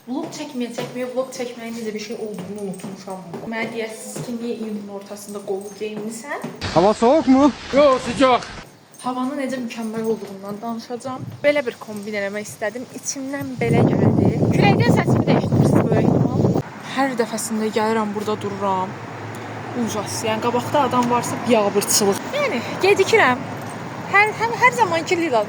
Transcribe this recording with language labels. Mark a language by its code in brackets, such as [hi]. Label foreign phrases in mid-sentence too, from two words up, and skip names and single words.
[az] çəkməyə, vlog çəkməyin necə bir şey olduğunu unutmuşam. Mənə deyəsiniz ki, niyə iyunun ortasında qollu geyinmisən? [tr] Hava soğuk mu? Yok, sıcak. [az] Havanın necə mükəmməl olduğundan danışacağım. Belə bir kombin eləmək istədim. İçimdən belə gəldi. Küləkdən səsimi dəyişdirirsiniz böyük ehtimal. Hər dəfəsində gəlirəm, burada dururam. Ucas. Yəni qabaqda adam varsa biabırçılıq. Yəni gecikirəm. Hər zamanki Liladır.